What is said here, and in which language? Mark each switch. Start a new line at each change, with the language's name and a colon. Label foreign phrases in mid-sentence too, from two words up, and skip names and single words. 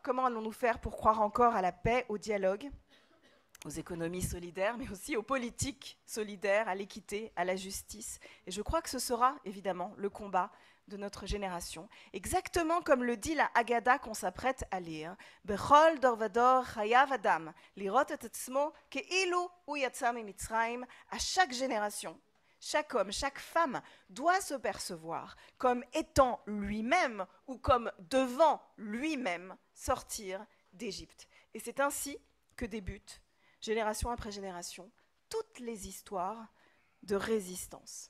French: Comment allons-nous faire pour croire encore à la paix, au dialogue, aux économies solidaires, mais aussi aux politiques solidaires, à l'équité, à la justice? Et je crois que ce sera évidemment le combat de notre génération, exactement comme le dit la Haggadah qu'on s'apprête à lire.
Hebrew: בכל דור ודור חייב אדם לראות את עצמו כאילו הוא יצא ממצרים.
French: À chaque génération, chaque homme, chaque femme doit se percevoir comme étant lui-même ou comme devant lui-même sortir d'Égypte. Et c'est ainsi que débutent, génération après génération, toutes les histoires de résistance.